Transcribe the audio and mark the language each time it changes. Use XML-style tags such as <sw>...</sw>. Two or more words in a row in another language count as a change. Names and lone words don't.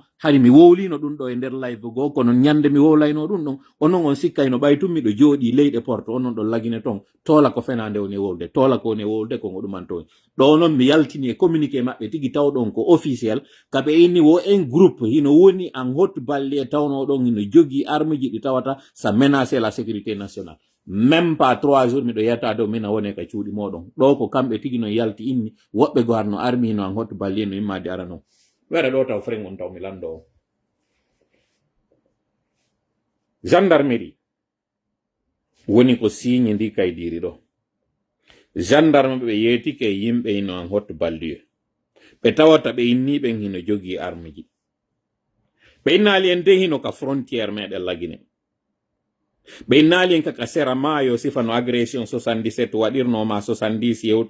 <ff>hari mi wowlino ɗum ɗo e nder live go kono ñande mi wowlayno ɗum ɗon onon on sikkayno ɓaytum miɗo jooɗi leyɗe porte onon ɗon lagine ton tola ko fenande woni wolde tola ko woni wolde ko ɗuman toon ɗo noon mi yaltini e communiqué maɓɓe tigi tawɗon ko officiel kaɓe inni wo</ff> <fr>en groupe</fr> <ff>hino woni</ff> <fr>en haute banlieue</fr> <ff>tawno ɗon hino jogui arme ji ɗi tawata</ff> <fr>ça menacer la sécurité nationale même pas 3 jours</fr> <ff>miɗo yetta dow mina woni ka cuuɗi moɗon ɗo ko kamɓe tigi no yalti inni woɓɓe go harno armi no</ff> <fr>en haute banlieue</fr> <ff>no immade ara non wara ɗo taw frengon taw mi lando gendarmerie woni ko signe ndi kaydiri ɗo gendarme ɓe yeetike yimɓe hino</ff> <fr>en haute banlieue</fr> <ff>ɓe tawata ɓe inni ɓen hino jogii arme ji ɓe innali en de hino ka frontiére meɗen lagine ɓe innali en kaka sera maayo sifano agression 77 waɗirnoma 70 yewt</ff>